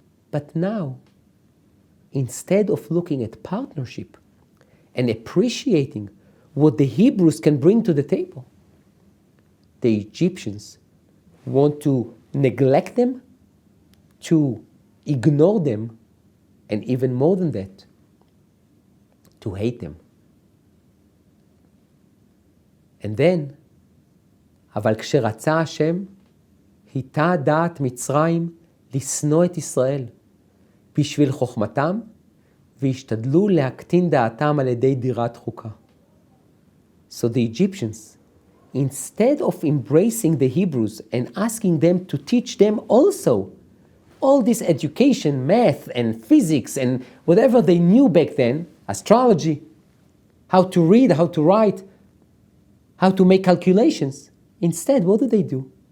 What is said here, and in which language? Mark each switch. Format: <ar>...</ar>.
<en>But now, instead of looking at partnership and appreciating what the Hebrews can bring to the table, the Egyptians want to neglect them, to ignore them, and even more than that, to hate them. And then,</en> <he>אבל כשרצה השם, היטה דעת מצרים לשנוא את ישראל, בשביל חוכמתם, והשתדלו להקטין דעתם על ידי דירת חוקה.</he> <en>So the Egyptians, instead of embracing the Hebrews and asking them to teach them also all this education, math and physics and whatever they knew back then, astrology, how to read, how to write, how to make calculations, instead, what do?</en>